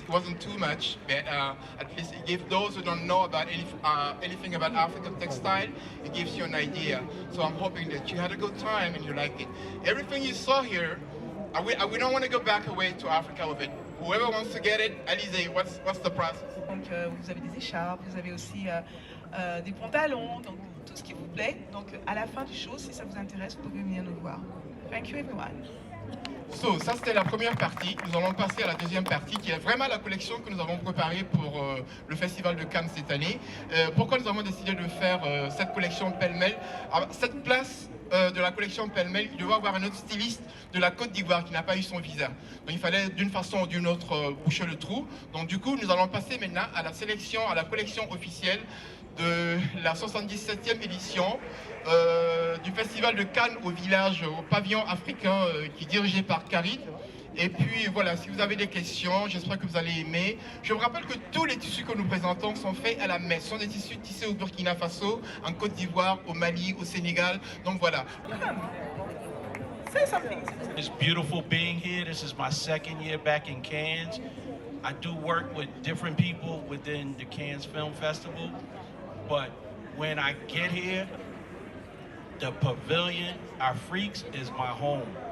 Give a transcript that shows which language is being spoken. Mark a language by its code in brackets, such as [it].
[en] It wasn't too much, but at least it gives those who don't know about anything about African textile, it gives you an idea. So I'm hoping that you had a good time and you liked it. Everything you saw here, we don't want to go back away to Africa with it. Whoever wants to get it, Alizé, what's the process? [fr] Donc vous avez des écharpes, vous avez aussi des pantalons, donc tout ce qui vous plaît. Donc à la fin du show, si ça vous intéresse, vous pouvez venir nous voir. [en] Thank you everyone. [fr] So, ça c'était la première partie. Nous allons passer à la deuxième partie qui est vraiment la collection que nous avons préparée pour le Festival de Cannes cette année. Pourquoi nous avons décidé de faire cette collection pêle-mêle? Cette place de la collection pêle-mêle, il devait avoir un autre styliste de la Côte d'Ivoire qui n'a pas eu son visa. Donc il fallait d'une façon ou d'une autre boucher le trou. Donc du coup, nous allons passer maintenant à la sélection, à la collection officielle de la 77e édition du Festival de Cannes au village, au pavillon africain qui est dirigé par Karid. Et puis voilà, si vous avez des questions, j'espère que vous allez aimer. Je vous rappelle que tous les tissus que nous présentons sont faits à la main. Ce sont des tissus tissés au Burkina Faso, en Côte d'Ivoire, au Mali, au Sénégal. Donc voilà. [en] Say something. It's beautiful being here. This is my second year back in Cannes. I do work with different people within the Cannes Film Festival, but when I get here, the Pavilion Afrique is my home.